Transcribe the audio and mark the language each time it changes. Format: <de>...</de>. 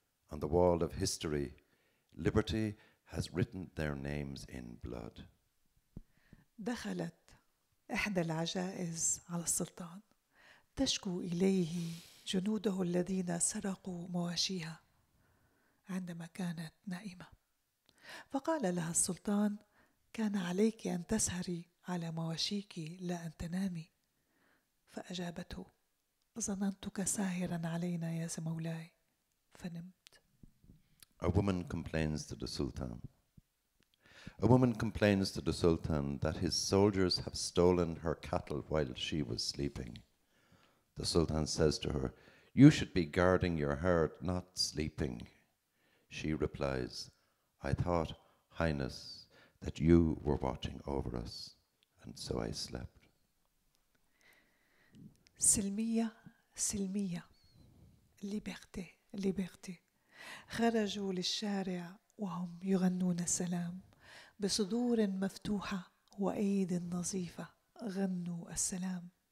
<en>On the wall of history, liberty has written their names in blood.</en> <ar>دخلت إحدى العجائز على السلطان تشكو إليه جنوده الذين سرقوا مواشيها عندما كانت نائمة. فقال لها السلطان: كان عليك أن تسهري على مواشيك لا أن تنامي. فأجابته: ظننتك ساهرا علينا يا مولاي فنمت.</ar> <en>A woman complains to the Sultan. A woman complains to the Sultan that his soldiers have stolen her cattle while she was sleeping. The Sultan says to her, "You should be guarding your heart, not sleeping." She replies, "I thought, Highness, that you were watching over us, and so I slept."</en> <ar>سلمية سلمية</ar> <fr>liberté liberté</fr> <ar>خرجوا للشارع وهم يغنون السلام بصدور مفتوحة وأيد نظيفة غنوا السلام.</ar>